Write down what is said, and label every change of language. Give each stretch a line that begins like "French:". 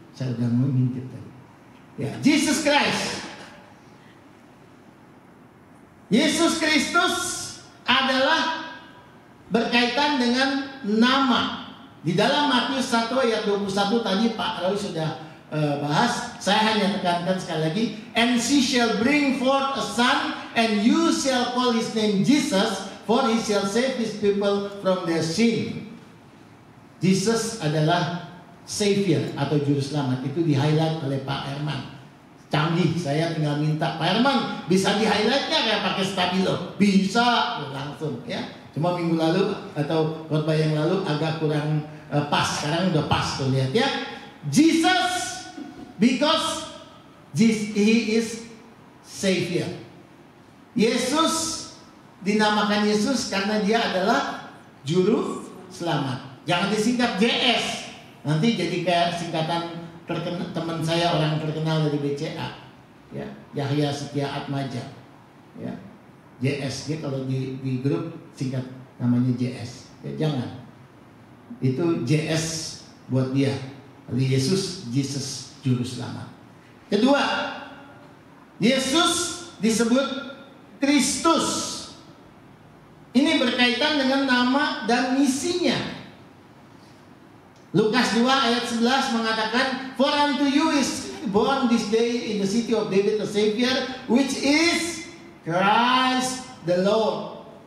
Indonesian: Saya udah mau ngintip tadi. Ya, Jesus Christ. Yesus Kristus adalah berkaitan dengan nama. Di dalam Matius 1 ayat 21 tadi Pak Roy sudah bahas. Saya hanya tekankan sekali lagi.
English: And she shall bring forth a son, and you shall call his name Jesus, for he shall save his people from their sin.
Indonesian: Jesus adalah Savior atau Juru Selamat. Itu di-highlight oleh Pak Herman. Canggih, saya tinggal minta Pak Herman bisa di-highlightnya kayak pakai stabilo. Bisa langsung ya. Cuma minggu lalu atau khotbah yang lalu agak kurang pas. Sekarang udah pas tuh, lihat ya.
English: Jesus, because he is Savior.
Indonesian: Yesus dinamakan Yesus karena dia adalah Juru Selamat. Jangan disingkat JS. Nanti jadi kayak singkatan teman saya orang terkenal dari BCA, ya, Yahya Setia Atmaja, ya, JS. Dia kalau di grup singkat namanya JS. Ya, jangan. Itu JS buat dia. Lalu Yesus, Jesus Juru Selamat. Kedua, Yesus disebut Kristus. Ini berkaitan dengan nama dan misinya. Lukas 2 ayat 11 mengatakan,
English: for unto you is born this day in the city of David a Savior, which is Christ the Lord.